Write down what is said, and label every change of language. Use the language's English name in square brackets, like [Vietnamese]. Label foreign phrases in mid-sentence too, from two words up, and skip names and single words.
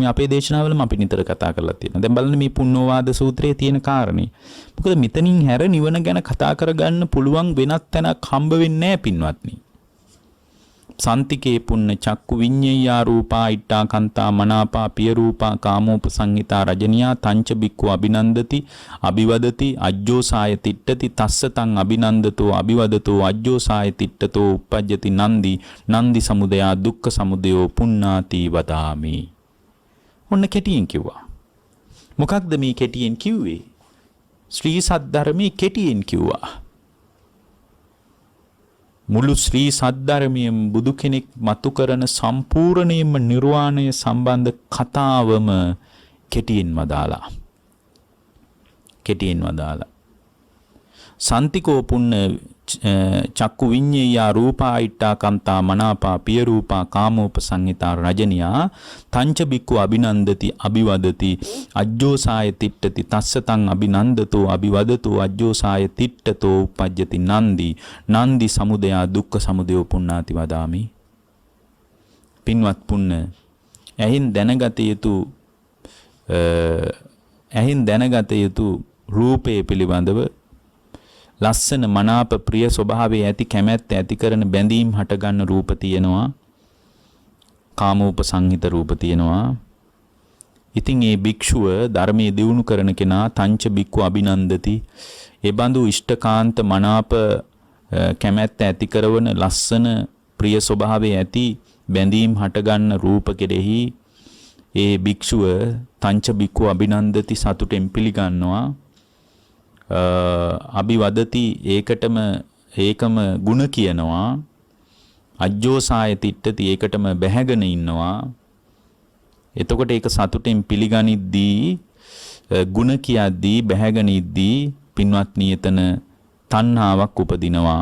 [Sinhala] මේ අපේ දේශනාවලම අපි නිතර කතා කරලා තියෙනවා. දැන් බලන්න මේ පුන්නෝවාද සූත්‍රයේ තියෙන කාරණේ. මොකද මෙතනින් හැර නිවන ගැන කතා කරගන්න පුළුවන් වෙනත් තැනක් හම්බ වෙන්නේ නැහැ පින්වත්නි. [Pali] සන්තිකේ පුන්න චක්කු විඤ්ඤාය රූපා ඉට්ඨා කන්තා මනාපා පිය රූපා කාමෝපසංහිතා රජනියා තංච බික්ඛු අභිනන්දති අභිවදති අජ්ජෝසාය තිට්ඨති තස්සතං අභිනන්දතෝ අභිවදතෝ අජ්ජෝසාය තිට්ඨතෝ uppajjati නන්දි නන්දි සමුදයා දුක්ඛ සමුදයෝ පුන්නාති වදාමි. [Sinhala] ඔන්න කෙටියෙන් කිව්වා. මොකක්ද මේ කෙටියෙන් කිව්වේ? ශ්‍රී සද්ධර්මයේ කෙටියෙන් කිව්වා. මුළු ශ්‍රී සද්ධර්මයෙන් බුදු කෙනෙක් මතු කරන සම්පූර්ණයෙන්ම නිර්වාණය සම්බන්ධ කතාවම කෙටියෙන් වදාලා. [Pali] සන්තිකෝ පුන්න චක්කු විඤ්ඤාය රූපා ඉට්ඨා කන්තා මනාපා පිය රූපා කාමෝපසංහිතා රජනියා තංච බික්ඛු අභිනන්දති අභිවදති අජ්ජෝසාය තිට්ඨති තස්සතං අභිනන්දතෝ අභිවදතෝ අජ්ජෝසාය තිට්ඨතෝ uppajjati නන්දි නන්දි සමුදයා දුක්ඛ සමුදයෝ පුන්නාති වදාමි. [Sinhala] පින්වත් පුන්න ඇහින් දැනගත යුතු රූපේ පිළිබඳව ලස්සන මනාප ප්‍රිය ස්වභාවයේ ඇති කැමැත්ත ඇති කරන බැඳීම් හටගන්න රූප තියෙනවා. කාමෝපසංහිත රූප තියෙනවා. ඉතින් ඒ භික්ෂුව ධර්මයේ දියුණු කරන කෙනා [Pali] තංච බික්ඛු අභිනන්දති. [Sinhala] ඒ බඳු ඉෂ්ඨකාන්ත මනාප කැමැත්ත ඇති කරන ලස්සන ප්‍රිය ස්වභාවයේ ඇති බැඳීම් හටගන්න රූප කෙරෙහි ඒ භික්ෂුව [Pali] තංච බික්ඛු අභිනන්දති [Sinhala] සතුටෙන් පිළිගන්නවා. අභිවදති ඒකම ಗುಣ කියනවා. [Pali] අජ්ජෝසාය තිට්ඨති [Sinhala] ඒකටම බැහැගෙන ඉන්නවා. එතකොට ඒක සතුටෙන් පිළිගනිද්දී ಗುಣ කියද්දී බැහැගෙන ඉද්දී පින්වත්නි එතන තණ්හාවක් උපදිනවා.